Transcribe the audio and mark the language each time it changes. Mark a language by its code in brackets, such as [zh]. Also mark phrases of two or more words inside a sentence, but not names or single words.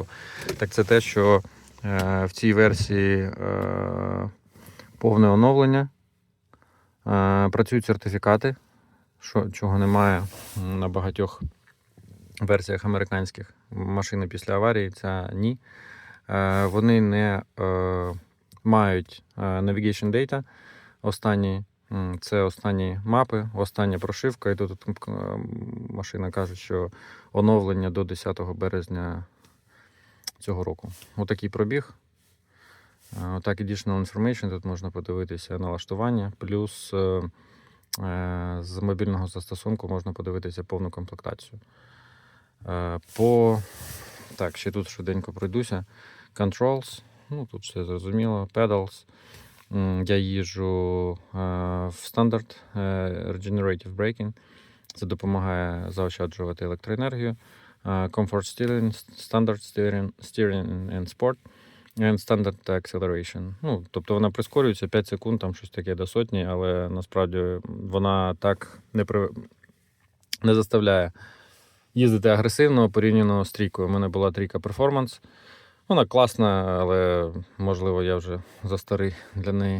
[uk] Так це те, що в цій версії повне оновлення, працюють сертифікати, чого немає на багатьох версіях американських. Машини після аварії, ця ні. Вони не мають [en] navigation data [uk] останні. Це останні мапи, остання прошивка, і тут машина каже, що оновлення до 10 березня цього року. Отакий пробіг. Отак, [en] additional information, [uk] тут можна подивитися налаштування, плюс з мобільного застосунку можна подивитися повну комплектацію. Так, ще тут швиденько пройдуся. Controls, тут все зрозуміло, Pedals. Я їжджу в стандарт [en] Regenerative Braking. [uk] Це допомагає заощаджувати електроенергію. [en] Comfort Steering, Standard Steering and Sport. And Standard Acceleration. [uk] Тобто вона прискорюється 5 секунд, там щось таке до сотні, але насправді вона так не заставляє їздити агресивно порівняно з трійкою. У мене була трійка Performance. Вона класна, але, можливо, я вже застарий для неї.